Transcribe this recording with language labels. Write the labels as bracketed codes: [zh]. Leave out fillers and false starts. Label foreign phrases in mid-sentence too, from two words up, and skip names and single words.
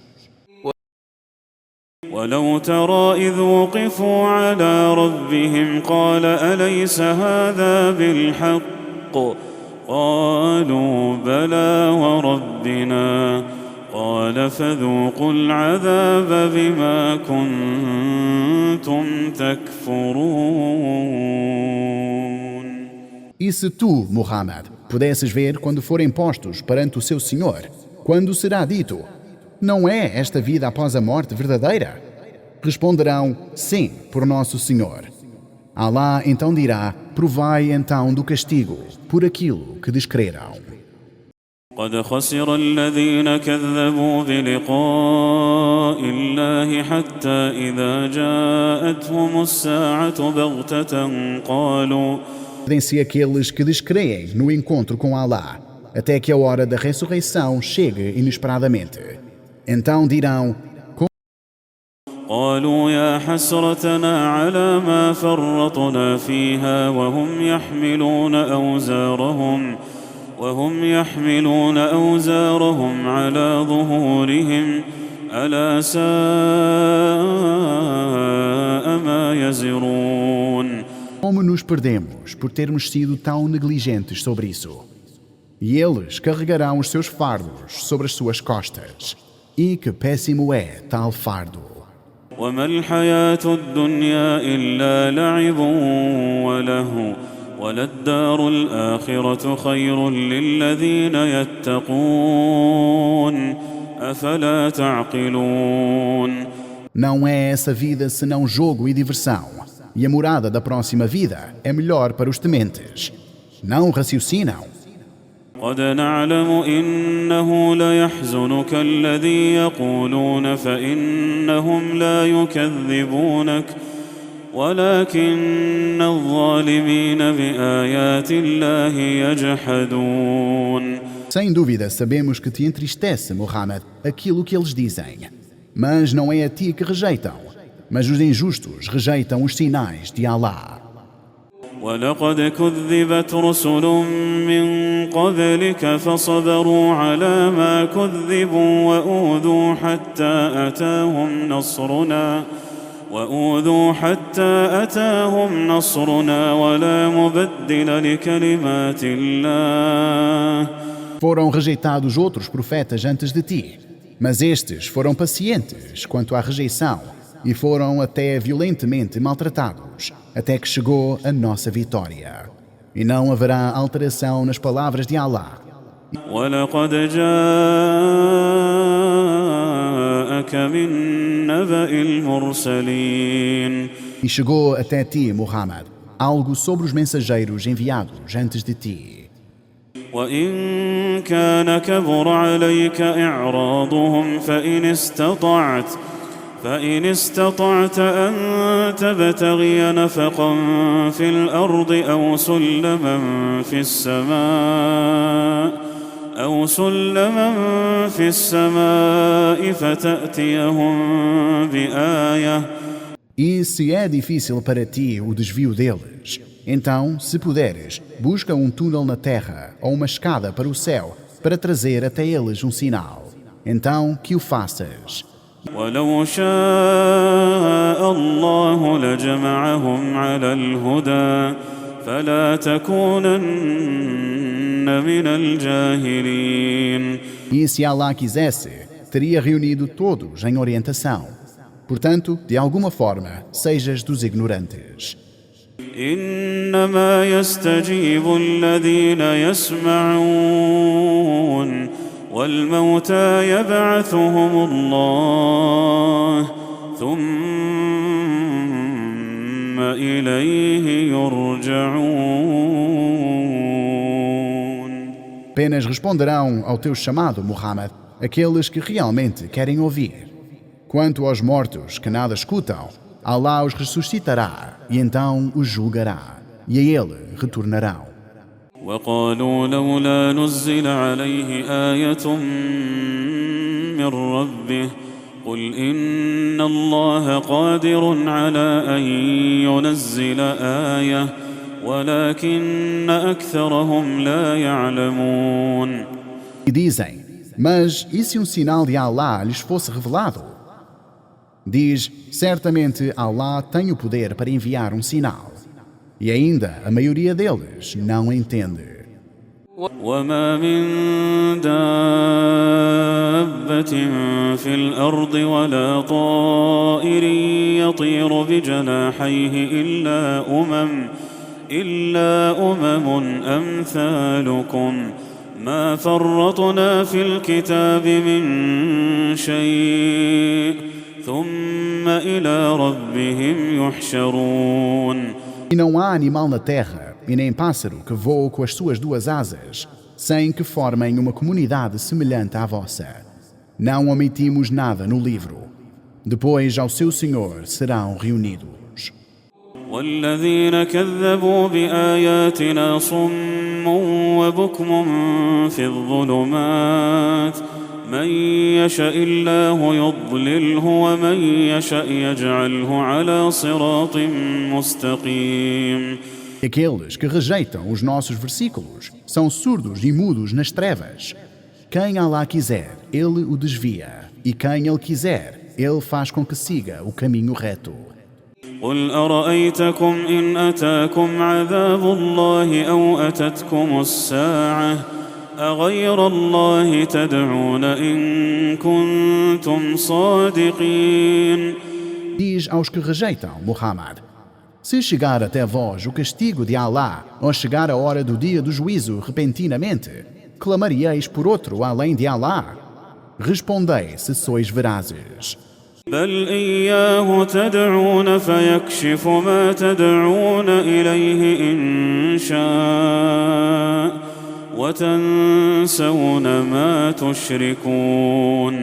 [ar] ولو ترى إذ وقفوا على ربهم قال أليس هذا بالحق قالوا بلى وربنا قال فذوقوا العذاب بما كنتم تكفرون. [pt] E se tu, Muhammad, pudesses ver quando forem postos perante o seu Senhor, quando será dito: não é esta vida após a morte verdadeira? Responderão, sim, por nosso Senhor. Alá então dirá, provai então do castigo, por aquilo que descreram. [ar] قد خسر الذين كذبوا بلقاء الله حتى إذا جاءتهم الساعة بغتة قالوا [pt] Podem-se aqueles que descreem no encontro com Alá, até que a hora da ressurreição chegue inesperadamente. Então dirão, [ar] قالوا يا حسرتنا على ما فرطنا فيها وهم يحملون أوزارهم على ظهورهم ألا ساء ما يزرون. [pt] como nos perdemos por termos sido tão negligentes sobre isso? E eles carregarão os seus fardos sobre as suas costas. E que péssimo é tal fardo! [ar] وما الحياة الدنيا إلا لعب ولهو وللدار الآخرة خير للذين يتقون أفلا تعقلون. [pt] Não é essa vida senão jogo e diversão, e a morada da próxima vida é melhor para os tementes. Não raciocinam? [ar] قد نعلم إنه ليحزنك الذي يقولون فإنهم لا يكذبونك ولكن الظالمين بآيات الله يجحدون. [pt] Sem dúvida sabemos que te entristece, Muhammad, aquilo que eles dizem. Mas não é a ti que rejeitam, mas os injustos rejeitam os sinais de Allah. [ar] ولقد كذبت رسل من قبلك فصبروا على ما كذبوا وأوذوا حتى أتاهم نصرنا ولا مبدل لكلمات الله. [pt] Foram rejeitados outros profetas antes de ti, mas estes foram pacientes quanto à rejeição e foram até violentamente maltratados, até que chegou a nossa vitória. E não haverá alteração nas palavras de Allah. [ar] وَلَقَدْ جَاءَكَ مِن نَّبَإِ الْمُرْسَلِينَ. [pt] E chegou até ti, Muhammad, algo sobre os mensageiros enviados antes de ti. [ar] وَإِن كَانَ كَبُرَ عَلَيْكَ إِعْرَاضُهُمْ فإن استطعت أن تبتغي نفقا في الأرض أو سلما في السماء فتأتيهم بآية. [pt] E se é difícil para ti o desvio deles, então, se puderes, busca um túnel na terra ou uma escada para o céu para trazer até eles um sinal. Então, que o faças. [ar] ولو شاء الله لجمعهم على الهدى فلا تكونن من الجاهلين. [pt] E se Allah quisesse, teria reunido todos em orientação. Portanto, de alguma forma, sejas dos ignorantes. [ar] إنما يستجيب الذين يسمعون والموتى يبعثهم الله ثم إليه يرجعون. [pt] Apenas responderão ao teu chamado, Muhammad, aqueles que realmente querem ouvir. Quanto aos mortos que nada escutam, Allah os ressuscitará e então os julgará, e a ele retornarão. [ar] وقالوا لولا نزل عليه آية من ربه قل إن الله قادر على أن ينزل آية ولكن أكثرهم لا يعلمون. [pt] E dizem, mas e se um sinal de Allah lhes fosse revelado? Diz, certamente Allah tem o poder para enviar um sinal. E ainda a maioria deles não entende. [ar] وما من دابة في الأرض ولا طائر يطير بجناحيه إلا أمم أمثالكم ما فرطنا في الكتاب من شيء ثم إلى ربهم يحشرون. [pt] E não há animal na terra, e nem pássaro que voe com as suas duas asas, sem que formem uma comunidade semelhante à vossa. Não omitimos nada no livro. Depois ao seu Senhor serão reunidos. [ar] والذين كذبوا بآياتنا صم وبكم في الظلمات من يشاء الله يضلله ومن يشاء يجعله على صراط مستقيم. [pt] Aqueles que rejeitam os nossos versículos são surdos e mudos nas trevas. Quem Allah quiser, Ele o desvia, e quem Ele quiser, Ele faz com que siga o caminho reto. [ar] قل أرأيتكم إن أتاكم عذاب الله أو أتتكم الساعة أغير الله تدعون إن كنتم صادقين. [pt] Diz aos que rejeitam, Muhammad: se chegar até vós o castigo de Allah, ou chegar a hora do dia do juízo repentinamente, clamaríeis por outro além de Allah? Respondei se sois verazes. [ar] بل إياه تدعون فيكشف ما تدعون إليه إن شاء وتنسون ما تشركون.